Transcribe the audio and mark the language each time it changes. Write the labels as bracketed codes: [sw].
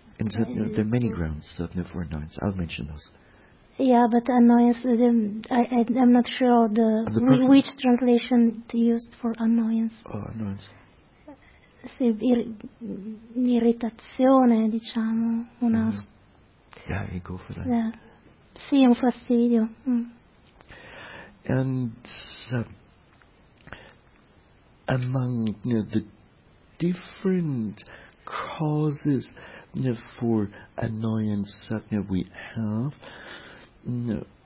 [en] and so, there are many grounds for annoyance. I'll mention those. Yeah, but annoyance. I'm not sure which translation used for annoyance. Oh, annoyance. [it] Sì, irritazione, diciamo, una. [en] Yeah, you go for that. [it] Sì, un fastidio. [en] And among the different causes for annoyance that we have. No.